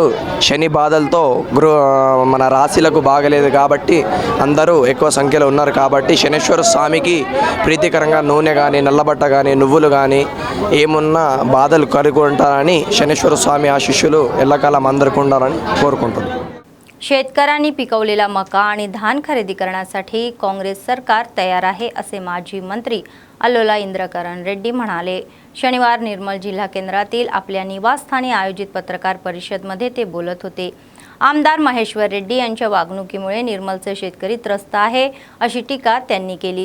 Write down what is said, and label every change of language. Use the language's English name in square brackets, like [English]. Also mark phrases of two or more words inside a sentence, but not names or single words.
[Telugu] శని బాధలతో మన రాశులకు బాగలేదు కాబట్టి అందరూ ఎక్కువ సంఖ్యలో ఉన్నారు కాబట్టి శనేశ్వర స్వామికి ప్రీతికరంగా నూనె కానీ, నల్లబట్ట కానీ, నువ్వులు కానీ ఏమున్నా బాధలు కలుగుంటారని శనేశ్వర స్వామి ఆశీస్సులు ఎల్లకాలం అందరికీ ఉండాలని కోరుకుంటున్నాను. [Marathi] शेतकऱ्यांनी पिकवलेला मका आणि धान खरेदी करण्यासाठी काँग्रेस सरकार तयार आहे असे माजी मंत्री अल्लोला इंद्रकरण रेड्डी म्हणाले। शनिवार निर्मल जिल्हा केंद्रातील आपल्या निवासस्थानी आयोजित पत्रकार परिषदेमध्ये ते बोलत होते। आमदार महेश्वर रेड्डी यांच्या वागणुकीमुळे निर्मलचे शेतकरी त्रस्त आहे अशी टीका त्यांनी केली।